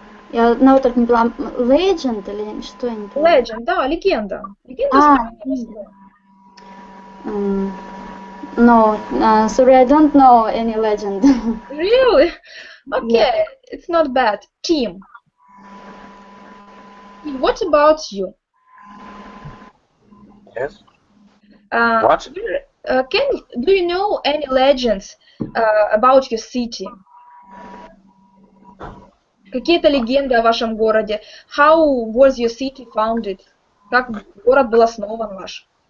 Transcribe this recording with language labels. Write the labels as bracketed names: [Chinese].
[Russian] Я одного только не поняла. Legend или что я не поняла? Legend, да, легенда. Легенда Москвы. [English] No, sorry, I don't know any legend. Really? Okay, Yeah. it's not bad. Tim, what about you? Yes. What? Do you know any legends about your city? [Russian] Какие-то легенды о вашем городе? [English] How was your city founded? [Russian] Как город был основан ваш?